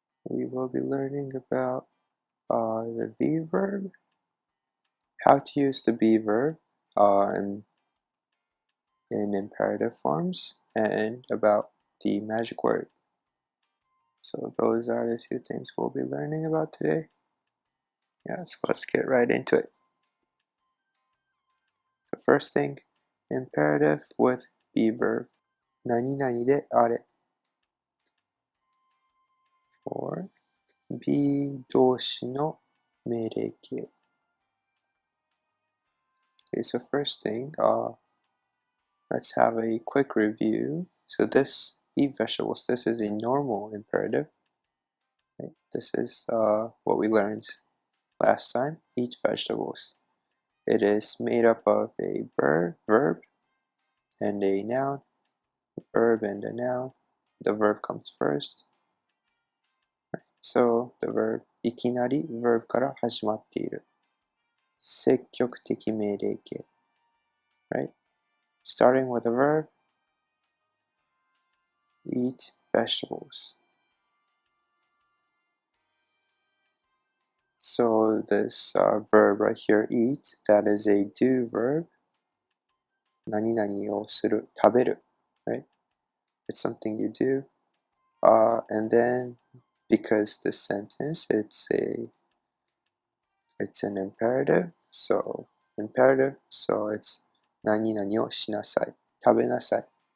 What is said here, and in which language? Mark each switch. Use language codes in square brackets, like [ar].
[en] We will be learning about the be verb, how to use the be verb in imperative forms, and about the magic word. So those are the two things we'll be learning about today. Yeah, so let's get right into it. So first thing, imperative with be verb. [ja] 何々であれ [en] for [ja] be 動詞の命令形。 [en] Okay, so first thing, let's have a quick review. So this, eat vegetables, this is a normal imperative. Right? This is what we learned last time, eat vegetables. It is made up of a verb and a noun, verb and a noun. The verb comes first. Right? So the verb, [ja] いきなり [en] verb [ja] から始まっている。積極的命令形。 [en] Right? Starting with a verb, eat vegetables. So this verb right here, eat, that is a do verb. [ja] 何々をする、食べる, [en] right? It's something you do. And then, because this sentence, it's an imperative. So it's [ja] 何々をしなさい、食べなさい。